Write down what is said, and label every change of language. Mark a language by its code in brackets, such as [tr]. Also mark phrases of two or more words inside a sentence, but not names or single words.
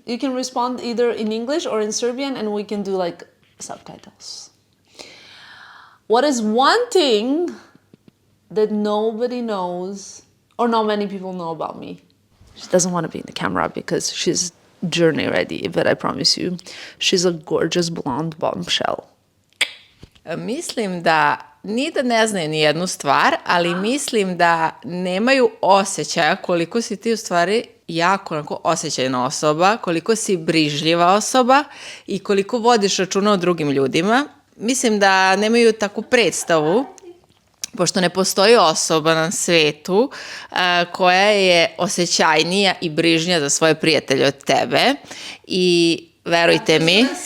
[en] You can respond either in English or in Serbian and we can do like subtitles. What is one thing that nobody knows or not many people know about me? She doesn't want to be in the camera because she's journey ready, but I promise you, she's a gorgeous blonde bombshell. [sr] Mislim da ni da ne znaju ni jednu stvar, ali mislim da nemaju osjećaja koliko si ti u stvari jako onako osjećajna osoba, koliko si brižljiva osoba i koliko vodiš računa o drugim ljudima. Mislim da nemaju takvu predstavu, pošto ne postoji osoba na svetu koja je osjećajnija i brižnija za svoje prijatelje od tebe i verujte mi,